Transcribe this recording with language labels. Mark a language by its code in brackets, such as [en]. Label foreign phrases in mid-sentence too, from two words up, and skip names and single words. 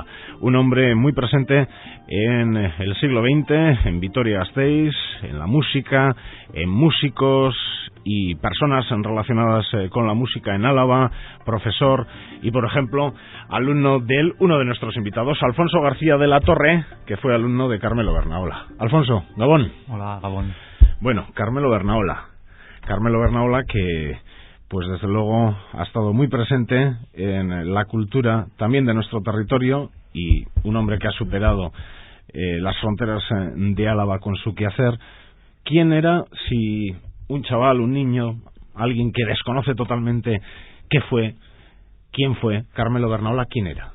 [es] Un hombre muy presente en el siglo XX, en Vitoria-Gasteiz, en la música, en músicos y personas relacionadas con la música en Álava, profesor y, por ejemplo, alumno de él, uno de nuestros invitados, Alfonso García de la Torre, que fue alumno de Carmelo Bernaola. Alfonso, Gabón. Hola, Gabón. Bueno, Carmelo Bernaola que, pues desde luego, ha estado muy presente en la cultura también de nuestro territorio y un hombre que ha superado las fronteras de Álava con su quehacer. ¿Quién era, si un chaval, un niño, alguien que desconoce totalmente quién fue Carmelo Bernaola, quién era?